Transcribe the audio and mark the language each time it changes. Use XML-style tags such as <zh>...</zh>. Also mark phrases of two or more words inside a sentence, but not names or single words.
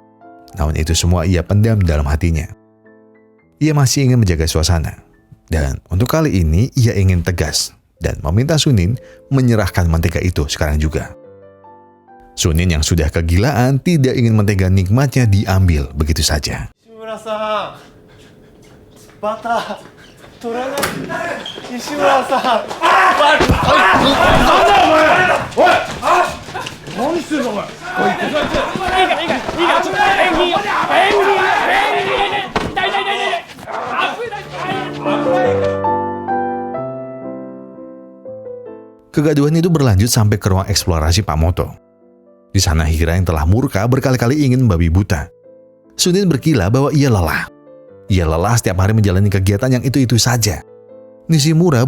<id>Namun itu semua ia pendam dalam hatinya. Ia masih ingin menjaga suasana. Dan untuk kali ini ia ingin tegas dan meminta Sunin menyerahkan mentega itu sekarang juga. Sunin yang sudah kegilaan tidak ingin mentega nikmatnya diambil begitu saja.</id> <ja>Nishimura-san, bata. 取らない西村さんなんだお前おい何してんのお前おいいいからちょっと演技痛い</ja> <id>Kegaduhan itu berlanjut sampai ke ruang eksplorasi Pak Moto. Di sana Hira yang telah murka berkali-kali ingin membabi buta. Sunin berkilah bahwa ia lelah. Ia lelah setiap hari menjalani kegiatan yang itu-itu saja.</id>